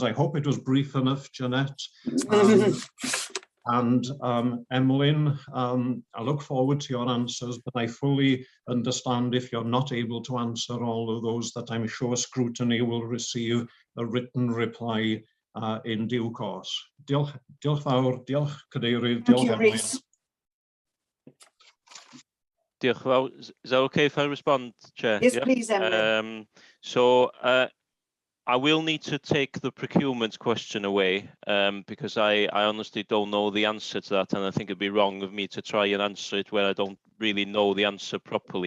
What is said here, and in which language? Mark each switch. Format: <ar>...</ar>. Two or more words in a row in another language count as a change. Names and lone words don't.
<en>I hope it was brief enough, Jeanette. And Emmeline, I look forward to your answers, but I fully understand if you're not able to answer all of those, that I'm sure Scrutiny will receive a written reply in due course.</en> <cy>Diolch fawr, diolch Cadeirydd, diolch Emmeline. Diolch fawr.</cy> <en>Is that okay if I respond, Chair? Yes, please, Emily. So I will need to take the procurement question away because I honestly don't know the answer to that, and I think it'd be wrong of me to try and answer it where I don't really know the answer properly.</en>